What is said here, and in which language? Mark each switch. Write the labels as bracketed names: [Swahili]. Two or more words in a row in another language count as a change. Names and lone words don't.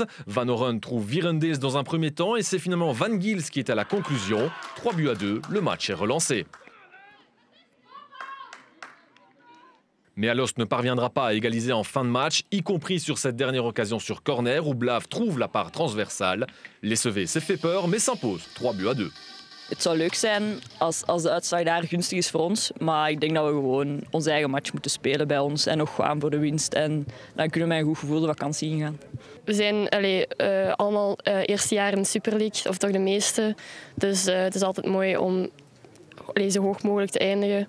[French] Van Oren trouve Virendales dans un premier temps et c'est finalement Van Gils qui est à la conclusion. 3-2, le match est relancé. Mais Alost ne parviendra pas à égaliser en fin de match, y compris sur cette dernière occasion sur corner où Blaaf trouve la part transversale. Les Sevets s'est fait peur, mais s'impose 3-2. [Dutch] Het zou leuk zijn als de uitslag daar gunstig is voor ons. Maar ik denk dat we gewoon onze eigen match moeten spelen bij ons en nog gaan voor de winst. En dan kunnen we met een goed gevoel de vakantie ingaan. We zijn allemaal eerste jaar in de Super League, of toch de meeste. Dus het is altijd mooi om zo hoog mogelijk te eindigen.